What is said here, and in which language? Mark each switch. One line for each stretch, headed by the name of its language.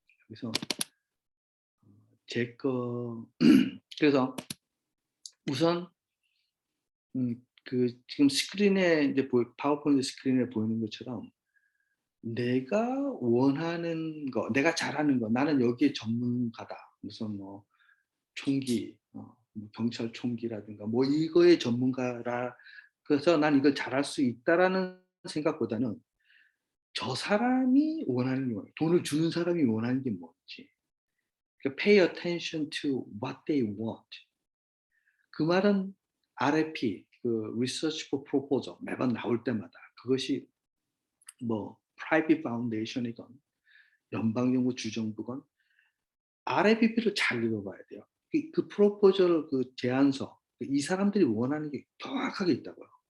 Korean: 여기서 제 거 그래서 우선 그 지금 스크린에 인제 파워포인트 스크린에 보이는 것처럼 내가 원하는 거, 내가 잘하는 거, '나는 여기에 전문가다.' 무슨 뭐 총기 뭐 경찰 총기라든가 뭐 이거의 전문가라 그래서 '난 이걸 잘할 수 있다.'라는 생각보다는 저 사람이 원하는 게 뭐야, 돈을 주는 사람이 원하는 게 뭔지. 그러니까
English: pay attention to what they want.
Korean: 그 말은 RFP 그 Research for Proposal 매번 나올 때마다 그것이 뭐
English: private foundation
Korean: 이건 연방정부 주정부건 RFP를 잘 읽어봐야 돼요. 그 프로포절 그 제안서 이 사람들이 원하는 게 정확하게 있다고요.